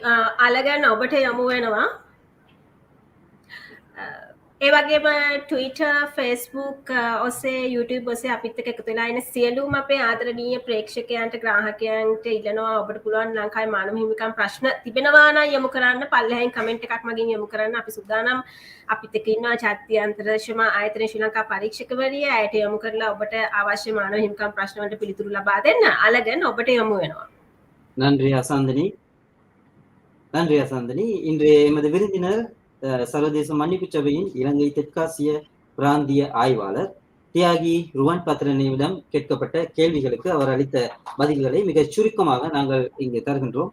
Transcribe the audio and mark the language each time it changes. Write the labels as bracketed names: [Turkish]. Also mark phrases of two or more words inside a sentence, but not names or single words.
[Sinhala] අලගන්න ඔබට යොමු වෙනවා ඒ වගේම Twitter, Facebook ඔස්සේ YouTube ඔස්සේ අපිත් එක්ක එකතු වෙලා ඉන්න සියලුම අපේ ආදරණීය ප්‍රේක්ෂකයන්ට ග්‍රාහකයන්ට ඉල්ලනවා ඔබට පුළුවන් ලංකාවේ මානව හිමිකම් ප්‍රශ්න තිබෙනවා නම් යොමු කරන්න පල්ලෙහින් කමෙන්ට් එකක් මගින් යොමු කරන්න අපි සූදානම් අපිත් එක්ක ඉන්නවා ජාත්‍යන්තර ශ්‍රම ආයතන ශ්‍රී ලංකා පරීක්ෂකවරිය ඇයට යොමු කරලා ඔබට අවශ්‍ය මානව හිමිකම් ප්‍රශ්න වලට පිළිතුරු ලබා දෙන්න අලගන් ඔබට යොමු වෙනවා. [Tamil] நன்றி அசாந்தினி. நன்றி அசாந்தினி. இன்றைய எமது விருந்தினர் சர்வதேச மன்னிப்பு சபையின் இலங்கை தெற்காசிய பிராந்திய ஆய்வாளர் தியாகி ருவான் பத்ரனிடம் கேட்கப்பட்ட கேள்விகளுக்கு அவர் அளித்த பதில்களை மிக சுருக்கமாக நாங்கள் இங்கு தருகின்றோம்.